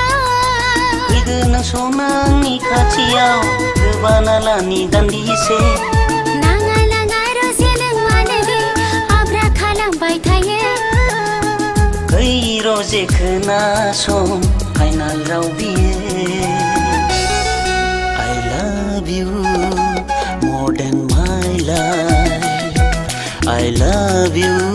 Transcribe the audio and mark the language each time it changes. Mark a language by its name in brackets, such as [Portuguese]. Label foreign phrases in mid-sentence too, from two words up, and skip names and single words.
[Bodo] फैगोन सना आंनि खाथियाव गोबाना लानि दान्दिसे नाङा नाङा रोजे नों मानोदि आब्रा खालामबाय थायो ओइ रोजे खोनासं फाइनाल राव बियो [English] I love you more than my life I love you